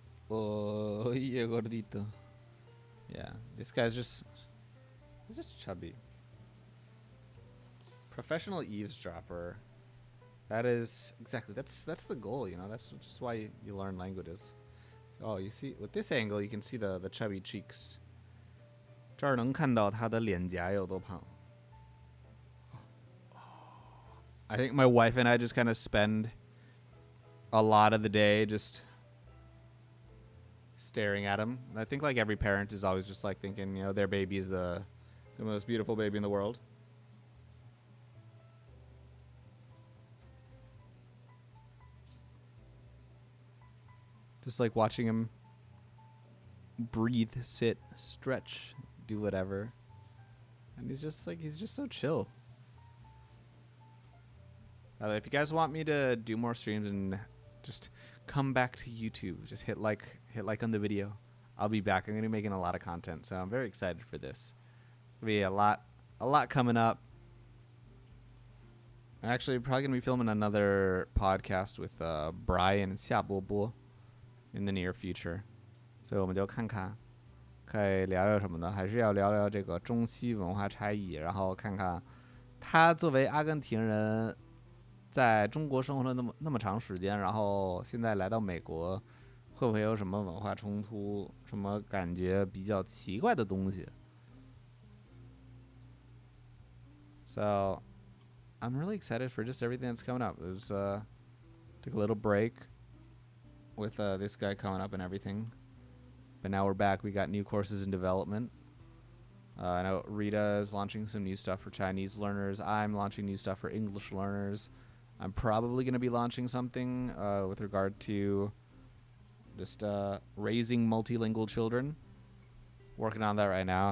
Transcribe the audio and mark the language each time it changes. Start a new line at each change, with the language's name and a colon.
English: Oh, yeah, gordito. Yeah, this guy's he's just chubby. Professional eavesdropper. That is exactly, that's the goal, that's just why you learn languages. Oh, you see, with this angle, you can see the chubby cheeks.
Chinese: 这儿能看到他的脸颊有多胖.
English: I think my wife and I just kind of spend a lot of the day just staring at him. I think every parent is always just thinking, their baby is the most beautiful baby in the world. Just watching him breathe, sit, stretch, do whatever. And he's just so chill. If you guys want me to do more streams and just come back to YouTube, just hit like on the video. I'll be back. I'm going to be making a lot of content, so I'm very excited for this. There'll be a lot coming up. I'm actually probably going to be filming another podcast with Brian and Xiaobo in the near future.
Chinese: So 我们就看看可以聊聊什么呢？还是要聊聊这个中西文化差异，然后看看他作为阿根廷人在中国生活了那么长时间，然后现在来到美国，会不会有什么文化冲突，什么感觉比较奇怪的东西 ？
English: So I'm really excited for just everything that's coming up. It was took a little break with this guy coming up and everything, but now we're back. We got new courses in development. I know Rita is launching some new stuff for Chinese learners. I'm launching new stuff for English learners. I'm probably going to be launching something with regard to just raising multilingual children. Working on that right now.